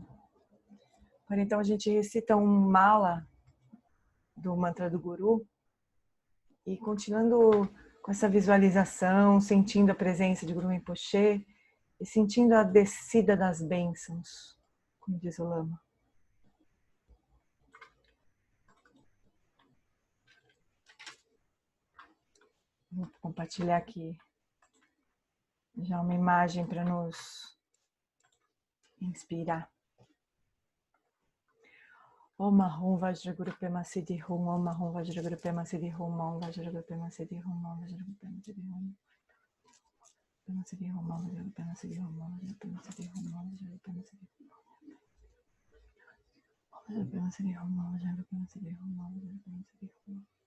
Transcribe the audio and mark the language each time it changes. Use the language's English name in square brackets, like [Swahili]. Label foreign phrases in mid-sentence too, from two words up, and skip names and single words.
[Portuguese] Então a gente recita um mala do mantra do Guru e continuando com essa visualização, sentindo a presença de Guru Rinpoche e sentindo a descida das bênçãos, como diz o Lama. Vou compartilhar aqui já uma imagem para nos inspirar. [Sanskrit] Om Ahum Vajraguru Pema Siddhi Hum, Om Ahum Vajraguru Pema Siddhi Hum, Om Vajraguru Pema Siddhi Hum, Om Vajraguru Pema Siddhi Hum. Pema Siddhi Hum, Om Vajraguru Pema Siddhi Hum, Om Vajraguru Pema Siddhi Hum, Om Vajraguru Pema Siddhi Hum. Pema Siddhi Hum, Om Vajraguru Pema Siddhi Hum, Om Vajraguru Pema Siddhi Hum.